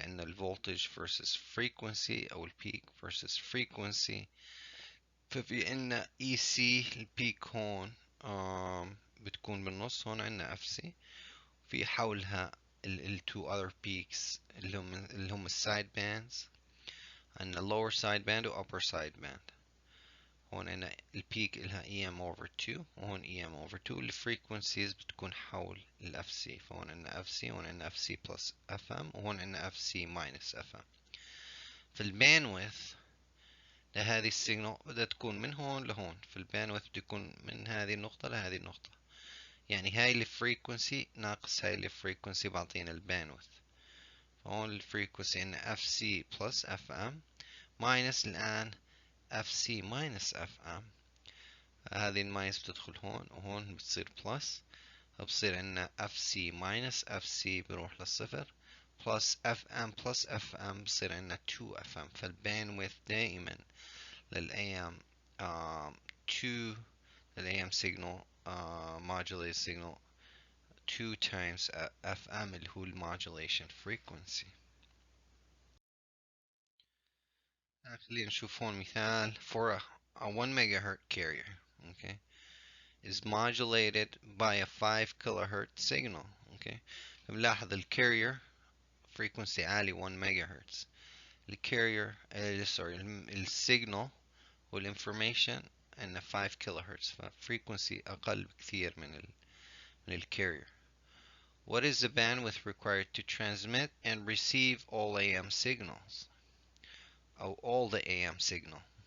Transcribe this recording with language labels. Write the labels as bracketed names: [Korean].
[Arabic] عندنا الفولتج versus frequency أو البيك versus frequency. ففي عنا اي سي البيك هون بتكون بالنص. هون عنا اف سي في حولها ال two other peaks اللي هم السايد باندز. عنا lower side band و upper side band. هون عنا البيك إلها EM over 2 وهون EM over 2. الفريكونسيز بتكون حول ال FC. فهون عنا FC وهون عنا FC plus FM وهون عنا FC minus FM. في الباندويث لهذه السيجنال بدها تكون من هون لهون. في الباندويث بده يكون من هذه النقطة لهذه النقطة. يعني هاي الفريكونسي ناقص هاي الفريكونسي بعطينا الباندويث. فهون الفريكونسي عنا FC plus FM minus الآن FC minus FM. هذه الماينس بتدخل هون وهون بتصير بلس. فبصير عندنا اف سي ماينس اف سي بروح للصفر بلس اف ام بلس اف ام بصير عندنا 2 اف ام. فالباندويث دائما للاي ام 2 للاي ام سيجنال [English] modulated signal 2 times [Arabic] اف ام اللي هو المودulation frequency. خلينا نشوف هون مثال [English] for a 1 megahertz carrier. Okay, is modulated by a 5 kilohertz signal. [Arabic] Okay, بنلاحظ الكارير frequency عالي 1 megahertz. الكارير sorry السيجنال والinformation ان 5 kilohertz. ففريكونسي اقل بكثير من الكارير. [English] What is the bandwidth required to transmit and receive all AM signals [Arabic] او [English] all the AM signal.